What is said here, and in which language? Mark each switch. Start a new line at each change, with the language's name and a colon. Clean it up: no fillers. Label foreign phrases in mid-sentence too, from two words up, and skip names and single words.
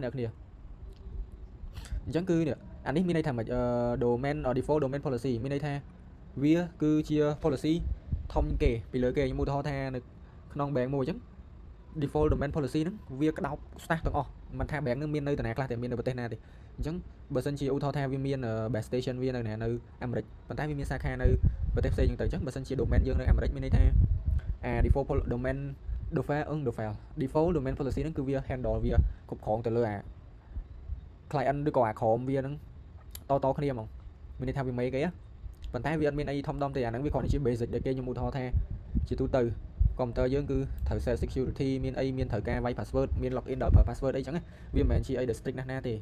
Khmer: អ្នកគ្នាអញ្ចឹងគឺអានេះមានន័យថាម៉េច
English: domain default domain policy
Khmer: មានន័យថាវាគឺជា policy ធំគេពីលើគេខ្ញុំឧទាហរណ៍ថានៅក្នុង bank មួយអញ្ចឹង
English: default domain policy
Khmer: ហ្នឹងវាក្តោប staff ទាំងអស់មិនថា bank ហ្នឹងមាននៅតាណាខ្លះតែមាននៅប្រទេសណាទេអញ្ចឹងបើសិនជាឧទាហរណ៍ថាវាមាន
English: base station
Khmer: វានៅនៅអាមេរិកប៉ុន្តែវាមានសាខានៅប្រទេសផ្សេងហ្នឹងទៅអញ្ចឹងបើសិនជា domain យើងនៅអាមេរិកមានន័យថា
English: default domain default domain policy
Khmer: ហ្នឹងគឺវា handle វាគ្រប់គ្រងទៅលើclient ឬក៏ក្រុមវាហ្នឹងតគ្នាហ្មងមានន័យថាវាមេគេប៉ុន្តែវាអត់មានអីធំដុំទេអាហ្នឹងវាគ្រាន់តែជា basic ដែលគេខ្ញុំឧទាហរណ៍ថាជា ទូទៅ computer យើងគឺត្រូវ
English: set security
Khmer: មានអីមានត្រូវការវាយ password មាន login ដល់ប្រើ password អីចឹងវាមិនមែនជាអីដែល strict ណាស់ទេអ